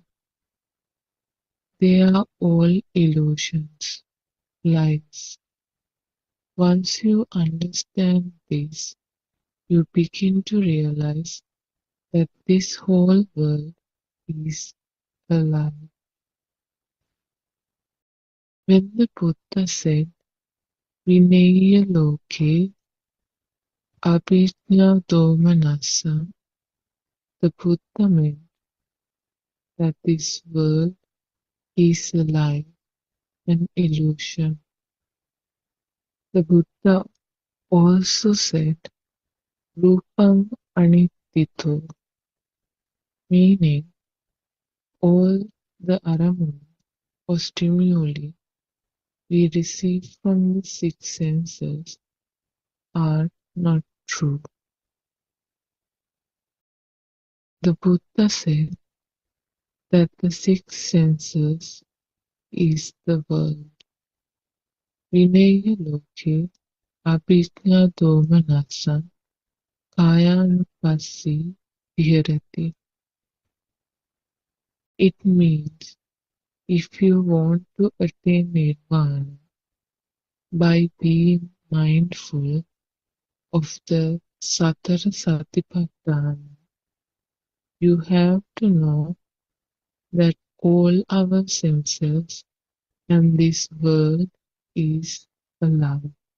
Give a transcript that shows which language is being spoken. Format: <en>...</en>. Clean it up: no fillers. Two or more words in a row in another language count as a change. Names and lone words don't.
<en>They are all illusions, lies. Once you understand this, you begin to realize that this whole world is a lie. When the Buddha said,</en> <pi>Vinaya loke abhijna domanassa,</pi> <en>the Buddha meant that this world is a lie, an illusion. The Buddha also said,</en> <pi>Rupam anittito,</pi> <en>meaning all the aramu or stimuli we receive from the six senses are not true. The Buddha said, that the six senses is the world.</en> <pi>Vinaya loke abhijna domanassa kayanupassī viharati.</pi> <en>It means if you want to attain nirvana by being mindful of the Satara Satipatthana, you have to know that all our senses and this world is alive.</en>